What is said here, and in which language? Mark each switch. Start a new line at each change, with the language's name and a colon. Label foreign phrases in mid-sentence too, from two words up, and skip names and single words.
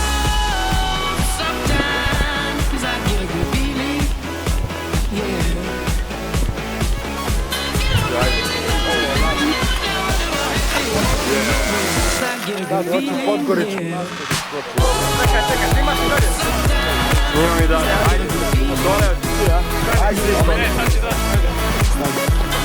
English: Sometimes I get a good feeling, yeah. I get a good feeling, yeah.
Serbian: Čekaj, snimaš i dalje? Snimam i dalje, ajde. Dole, ti ja. Ajde,